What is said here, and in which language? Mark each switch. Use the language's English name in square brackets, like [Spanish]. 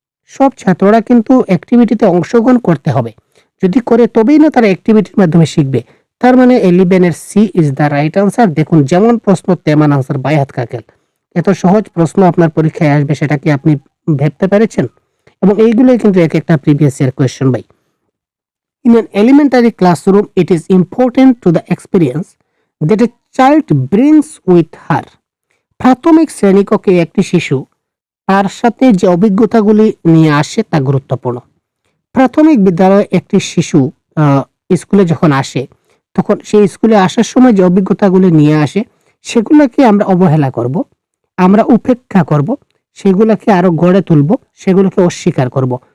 [Bangla] সব ছাত্ররা কিন্তু অ্যাক্টিভিটিতে অংশগ্রহণ করতে হবে, যদি করে তবেই না তারা অ্যাক্টিভিটির মাধ্যমে শিখবে। তার মানে 11 এর [English] C is the right answer. [Bangla] দেখুন, যেমন প্রশ্ন তেমন আনসার, বাই হাত কাকেল। এত সহজ প্রশ্ন আপনার পরীক্ষায় আসবে সেটা কি আপনি ভাবতে পেরেছেন? এবং এইগুলোই কিন্তু এক একটা প্রিভিয়াস ইয়ার কোয়েশ্চেন ভাই। [English] In an elementary classroom, it is important to the experience that a child brings with her. [Bangla] প্রাথমিক শ্রেণীকক্ষে একটি শিশু তার সাথে যে অভিজ্ঞতাগুলি নিয়ে আসে তা গুরুত্বপূর্ণ। প্রাথমিক বিদ্যালয়ে একটি শিশু স্কুলে যখন আসে, তখন সেই স্কুলে আসার সময় যে অভিজ্ঞতাগুলি নিয়ে আসে সেগুলোকে আমরা অবহেলা করব, আমরা উপেক্ষা করব, সেগুলোকে আরো গড়ে তুলব, সেগুলোকে অস্বীকার করব।